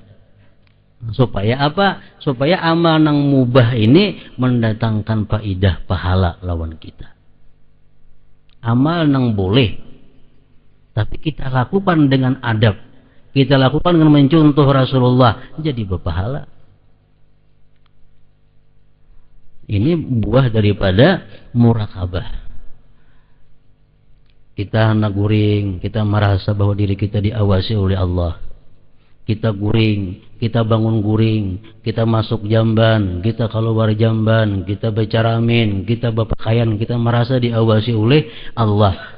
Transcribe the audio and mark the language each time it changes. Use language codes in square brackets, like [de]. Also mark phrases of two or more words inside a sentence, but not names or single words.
[id] Supaya apa? Supaya amal yang mubah ini mendatangkan faidah pahala lawan kita. Amal yang boleh, tapi kita lakukan dengan adab, kita lakukan dengan mencontoh Rasulullah, jadi berpahala. Ini buah daripada muraqabah. Kita hendak guring, kita merasa bahwa diri kita diawasi oleh Allah. Kita guring, kita bangun guring, kita masuk jamban, kita keluar jamban, kita bercaramin, kita berpakaian, kita merasa diawasi oleh Allah.